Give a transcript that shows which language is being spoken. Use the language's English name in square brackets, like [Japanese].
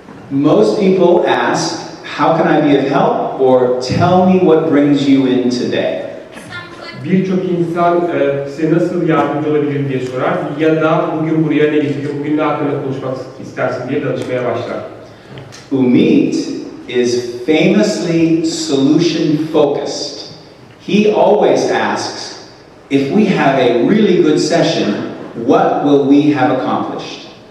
[English] Most people ask, how can I be of help? Or tell me what brings you in today. [Turkish] Birçok insan size nasıl yardımcı olabilirim diye sorar ya da bugün buraya ne getiriyor, bugün ne hakkında konuşmak istersin diye danışmaya başlar. [English] Umit is famously solution focused. He always asks, if we have a really good session, what will we have accomplished?